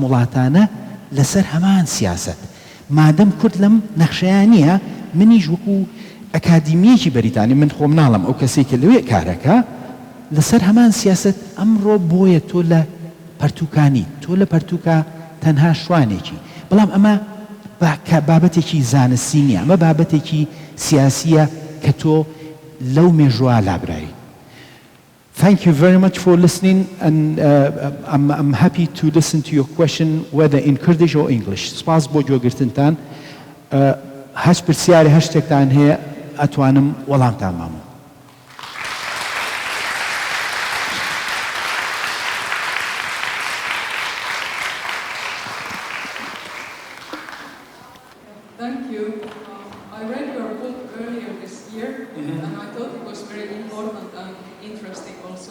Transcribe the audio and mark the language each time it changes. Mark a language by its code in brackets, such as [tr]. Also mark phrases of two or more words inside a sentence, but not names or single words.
[ckb] وڵاتانە لەسەر هەمان سیاسەت مادەم کورد لەم نەخشەیان نییە منیش وەکو ئەکادیمیەکی بەریتانی من خۆم ناڵم ئەو کەسێک کە لەوێ کارەکە لەسەر هەمان سیاسەت ئەمڕۆ بۆیە تۆ لە پەرتووکانی تۆ لە پەرتووکە تەنها شوانێکی بەڵام ئەمە بابەتێکی زانستی نییە ئەمە بابەتێکی سیاسیە کە تۆ لەو مێژووە لابرایی. [en] Thank you very much for listening, and I'm happy to listen to your question, whether in Kurdish or English. [ckb] سپاس بۆ گوێگرتنتان. هەچ پرسیاری هەر شتێکتان هەیە ئەتوانم وەڵامتان مامەوە. [en] Thank you. I read your book earlier this year, and I thought it was very important and interesting also.